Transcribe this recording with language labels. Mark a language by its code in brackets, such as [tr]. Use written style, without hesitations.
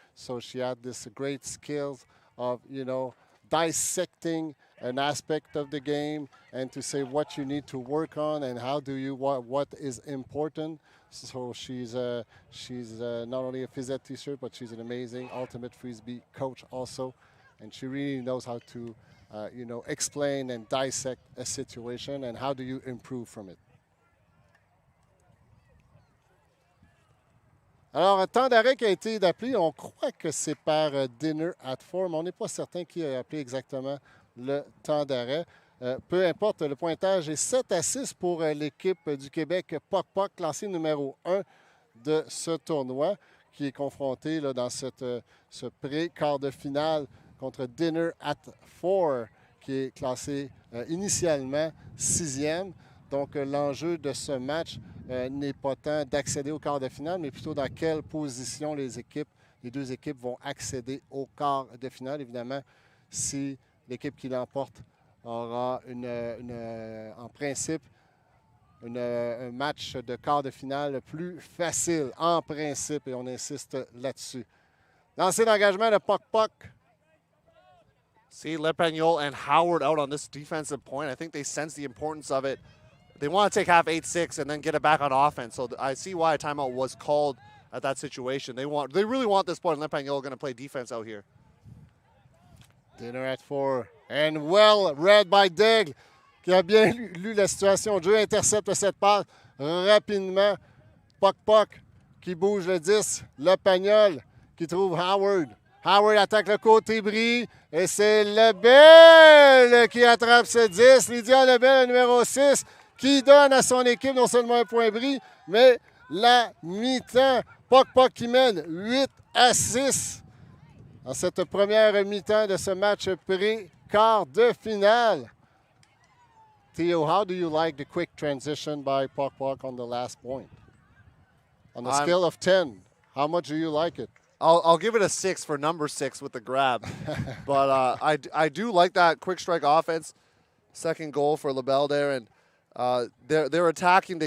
[en] So she had this great skills of, dissecting an aspect of the game and to say what you need to work on and how do you what is important. So she's not only a phys ed teacher, but she's an amazing ultimate Frisbee coach also, and she really knows how to explain and dissect a situation and how do you improve from it. [fr] Alors, un temps d'arrêt qui a été appelé, on croit que c'est par dinner at 4, mais on n'est pas certain qui a appelé exactement le temps d'arrêt. Peu importe, le pointage est 7-6 pour l'équipe du Québec Poc-Poc, classée numéro 1 de ce tournoi, qui est confronté là, dans ce pré-quart de finale contre Dinner at 4, qui est classé initialement 6e. Donc, l'enjeu de ce match n'est pas tant d'accéder au quart de finale, mais plutôt dans quelle position les deux équipes vont accéder au quart de finale. Évidemment, si l'équipe qui l'emporte aura en principe un match de quart de finale plus facile, en principe, et on insiste là-dessus. Lancé d'engagement de Poc-Poc. [en] See Lepagnol and Howard out on this defensive point. I think they sense the importance of it. They want to take half 8-6 and then get it back on offense. So I see why a timeout was called at that situation. They really want this point, and Lepagnol going to play defense out here. [fr] Dinner at 4. [en] And well read by [fr] Daigle, qui a bien lu la situation. Dieu intercepte cette passe rapidement. Poc-Poc qui bouge le 10. Lepagnol qui trouve Howard. Howard attaque le côté bris. Et c'est Lebel qui attrape ce 10. Lydia Lebel, le numéro 6, qui donne à son équipe non seulement un point bris, mais la mi-temps. Poc-Poc qui mène 8-6 dans cette première mi-temps de ce match pré-quart de finale. [en] Theo, how do you like the quick transition by Poc-Poc on the last point? On a scale of 10, how much do you like it? I'll give it a 6 for number 6 with the grab. But I do like that quick strike offense. Second goal for LaBelle there. And they're attacking.